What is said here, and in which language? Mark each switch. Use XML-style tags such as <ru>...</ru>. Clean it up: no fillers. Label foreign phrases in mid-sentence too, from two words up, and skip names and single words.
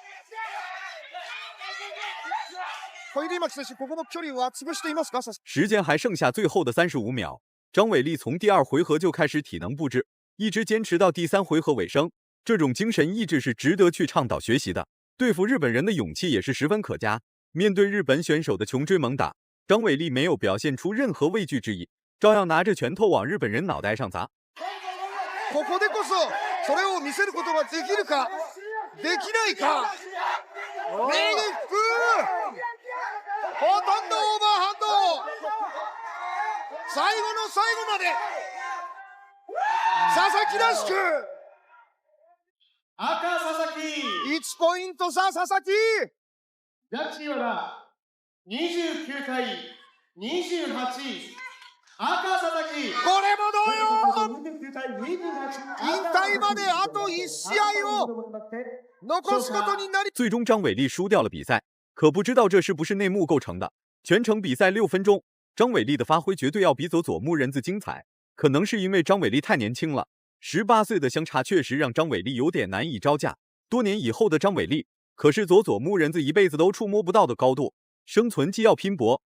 <ja>小比類巻選手、ここも距離は潰していますか？</ja> <zh>时间还剩下最后的35秒，张伟丽从第2回合就开始体能不支，一直坚持到第3回合尾声。这种精神意志是值得去倡导学习的。对付日本人的勇气也是十分可嘉。面对日本选手的穷追猛打，张伟丽没有表现出任何畏惧之意，照样拿着拳头往日本人脑袋上砸。</zh> <ja>ここでこそそれを見せることができるかできないか。レイニックほとんどオーバーハンド。最後の最後まで佐々木らしく。赤佐々木。 1ポイント差佐々木。ジャッジは29対28。赤佐々木。これも同様。 29対28。引退まであと1試合を残すことになり。</ja> <zh>最终张伟丽输掉了比赛，可不知道这是不是内幕构成的。全程比赛6分钟，张伟丽的发挥绝对要比佐佐木人子精彩。可能是因为张伟丽太年轻了，18岁的相差确实让张伟丽有点难以招架。多年以后的张伟丽，可是佐佐木人子一辈子都触摸不到的高度，生存既要拼搏。</zh>